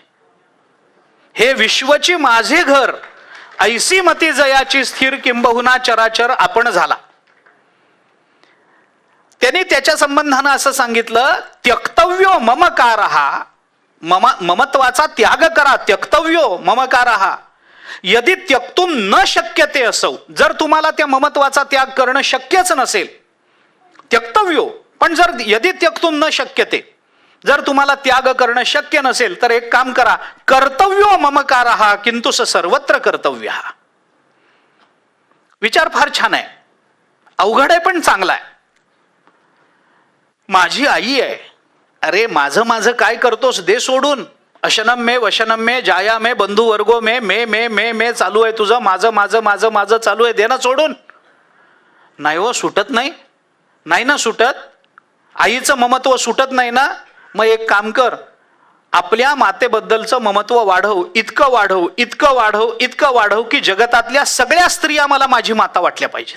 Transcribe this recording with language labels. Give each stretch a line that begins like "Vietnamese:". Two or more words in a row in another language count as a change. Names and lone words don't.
Marathi: हे विश्वची माझे घर, ऐसी मती जयाची स्थिर, किंबहुना चराचर आपण झाला. त्यांनी त्याच्या संबंधानं असं सांगितलं,
Sanskrit: त्यक्तव्यो ममकारहा,
Marathi: ममत्वाचा त्याग करा.
Sanskrit: त्यक्तव्यो ममकारहा यदि त्यक्तुम न शक्यते
Marathi: असो, जर तुम्हाला त्या ममत्वाचा त्याग करणं शक्यच नसेल, त्यक्तव्यो, पण जर
Sanskrit: यदि त्यक्तुम न शक्यते,
Marathi: जर तुम्हाला त्याग करणं शक्य नसेल तर एक काम करा,
Sanskrit: कर्तव्यो ममकारहा किंतु स सर्वत्र कर्तव्यः.
Marathi: विचार फार छान आहे, अवघड आहे पण चांगला आहे. माझी आई आहे, अरे माझं माझं काय करतोस, दे सोडून.
Sanskrit: अशनम मे वशनम मे जाया मे बंधू वर्गो मे मे मे मे मे
Marathi: चालू आहे तुझं, माझं माझं माझं माझं चालू आहे, दे ना सोडून. नाही हो, सुटत नाही. नाही ना सुटत. आईचं ममत्व सुटत नाही ना. मग एक काम कर, आपल्या मातेबद्दलचं ममत्व वाढव, इतकं वाढव, इतकं वाढव, इतकं वाढव की जगतातल्या सगळ्या स्त्रिया मला माझी माता वाटल्या पाहिजेत.